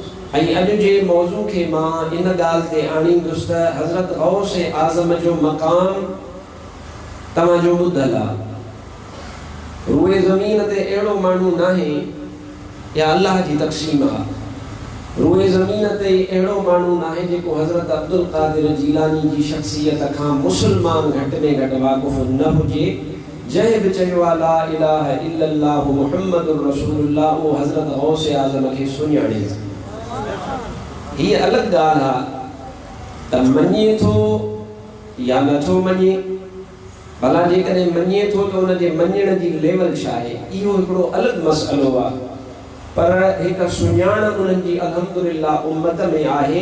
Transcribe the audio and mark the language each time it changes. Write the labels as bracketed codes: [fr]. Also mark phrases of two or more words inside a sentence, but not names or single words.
[sd] ऐं अॼु जे मौज़ू खे मां इन ॻाल्हि ते आणींदुसि त हज़रत गौस आज़म जो मक़ाम तव्हांजो ॿुधल आहे। रूए ज़मीन ते अहिड़ो माण्हू नाहे, या अल्लाह जी तक़सीम आहे, रूए ज़मीन ते अहिड़ो माण्हू नाहे जेको हज़रत अब्दुल क़ादिर जीलानी जी शख़्सियत खां मुस्लमान घटि में घटि वाक़ुफ़ न हुजे। जंहिं बि चयो आहे [ar] لا إله إلا الله محمد رسول الله, [sd] उहो हज़रत गौसे आज़म खे सुञाणे। हीअ अलॻि ॻाल्हि आहे त मञे थो या नथो मञे, भला जेकॾहिं मञे थो त उनजे मञण जी लेवल छा आहे, इहो हिकिड़ो अलॻि मसइलो आहे। पर हिकु सुञाण उन्हनि जी अल्हम्दुलिल्लाह उम्मत में आहे।